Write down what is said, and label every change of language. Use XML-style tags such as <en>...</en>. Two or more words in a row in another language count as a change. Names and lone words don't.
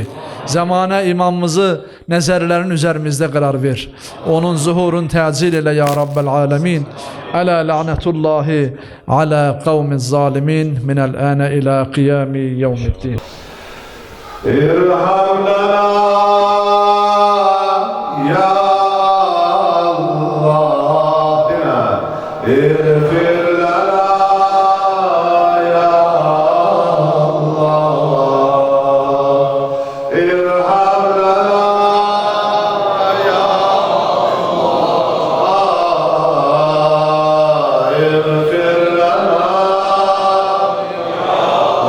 <az>Zamanə imamımızı nəzərlərin üzərimizdə qərar ver. Onun zuhurun təcil elə</az> <ar>يا رب العالمين. ألا لعنة الله على القوم الظالمين من الآن إلى قيام يوم الدين. ارحم لنا يا اغفر لنا يا الله ارحم لنا يا الله اغفر لنا يا</ar>